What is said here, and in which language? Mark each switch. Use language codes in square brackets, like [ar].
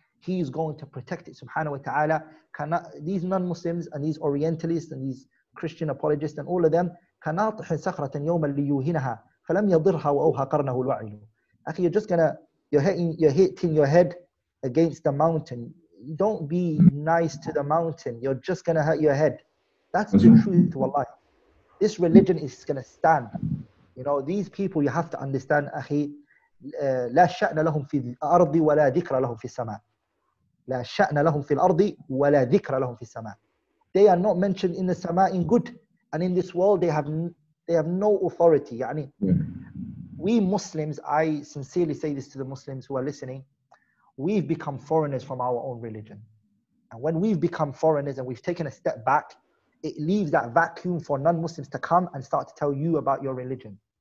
[en] He is going to protect it subhanahu wa ta'ala. These non-Muslims and these Orientalists and these Christian apologists and all of them, [ar] كَنَاطِحٍ سَخْرَةً يَوْمًا لِيُوهِنَهَا فَلَمْ يَضِرْهَا وَأَوْهَا قَرْنَهُ الْوَعِلُ. [en] You're hitting your head against the mountain. Don't be nice to the mountain. You're just going to hurt your head. That's the truth, wallahi. This religion is going to stand. These people, you have to understand, [ar] أخي, لا شأن لهم في الأرض ولا ذكر لهم في السماء. لا شأن لهم في الأرض ولا ذكر لهم في السماء. [en] They are not mentioned in the sama in good, and in this world they have no authority. We Muslims, I sincerely say this to the Muslims who are listening, we've become foreigners from our own religion. And when we've become foreigners and we've taken a step back, it leaves that vacuum for non-Muslims to come and start to tell you about your religion.